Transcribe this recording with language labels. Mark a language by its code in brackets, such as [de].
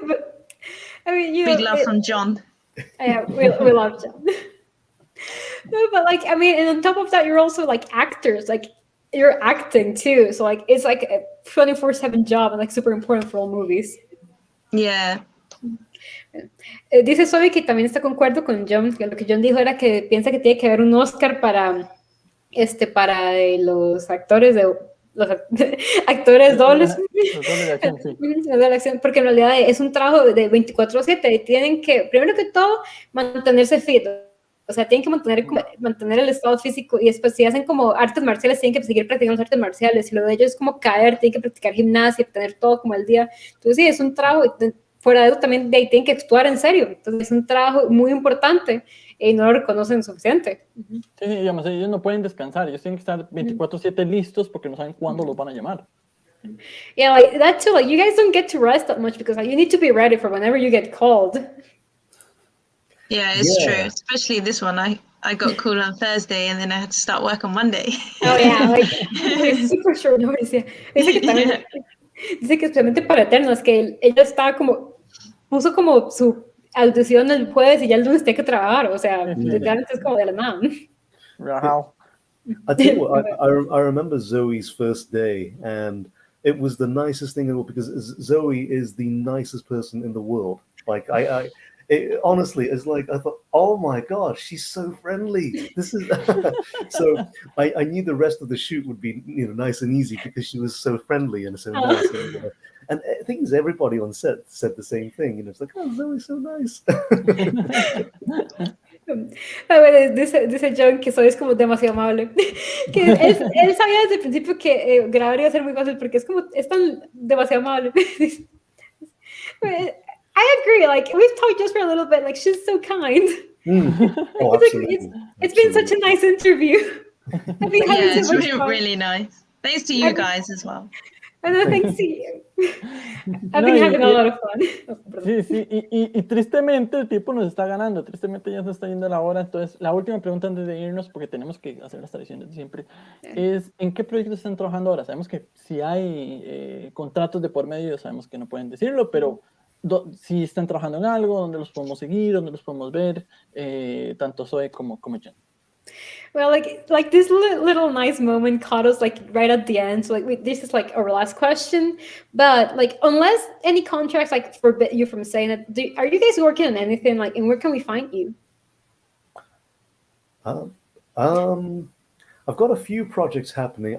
[en] But I mean, you know, Big love from John. Yeah, we love John. No, but like, I mean, and on top of that, you're also like actors, like you're acting too. So like, it's like a 24/7 job and like super important for all movies. Yeah. [es] Dice Zoe que también está concuerdo con John, que lo que John dijo era que piensa que tiene que haber un Oscar para los actores los actores dobles. Los dobles de acción, sí. De la acción, porque en realidad es un trabajo de 24/7 y tienen que, primero que todo, mantenerse fit. O sea, tienen que mantener el estado físico y después si hacen como artes marciales, tienen que seguir practicando las artes marciales y lo de ellos es como caer, tienen que practicar gimnasia, tener todo como al día. Entonces sí, es un trabajo, fuera de eso también de ahí tienen que actuar en serio. Entonces es un trabajo muy importante y no lo reconocen suficiente. Sí, digamos, ellos no pueden descansar, ellos tienen que estar 24/7 listos porque no saben cuándo los van a llamar. [en] Yeah, like that too, like you guys don't get to rest that much because like, you need to be ready for whenever you get called. Yeah, it's true. Especially this one. I got called on Thursday and then I had to start work on Monday. Oh yeah, like super short notice. Yeah. [es] Dice que también, dice que especialmente para Eternos, que ella estaba puso como su audición el jueves y ya el lunes tiene que trabajar, o sea, literalmente es como de la nada. Wow. [en] I tell you what, I remember Zoe's first day, and it was the nicest thing in the world because Zoe is the nicest person in the world. Like honestly, it's like I thought, oh my gosh, she's so friendly. This is so. I knew the rest of the shoot would be nice and easy because she was so friendly and so nice. And I think everybody on set said the same thing. It's like, oh, Zoe's so nice. [es] A ver, dice John que soy como demasiado amable. Que él sabía desde el principio que grabar iba a ser muy fácil porque es tan demasiado amable. [en] I agree. Like we've talked just for a little bit. Like she's so kind. Oh, absolutely. It's been such a nice interview. It's been really nice. Thanks to you guys as well. And thanks to you. I've been having a lot of fun. [es] Sí, y tristemente el tiempo nos está ganando, tristemente ya se está yendo la hora, entonces la última pregunta antes de irnos, porque tenemos que hacer las tradiciones de siempre, es ¿en qué proyectos están trabajando ahora? Sabemos que si hay contratos de por medio, sabemos que no pueden decirlo, pero si están trabajando en algo, ¿dónde los podemos seguir, dónde los podemos ver, tanto Zoe como Jen? [en] Well, like this little nice moment caught us like right at the end. So like this is like our last question, but like unless any contracts like forbid you from saying it, are you guys working on anything? Like, and where can we find you? I've got a few projects happening.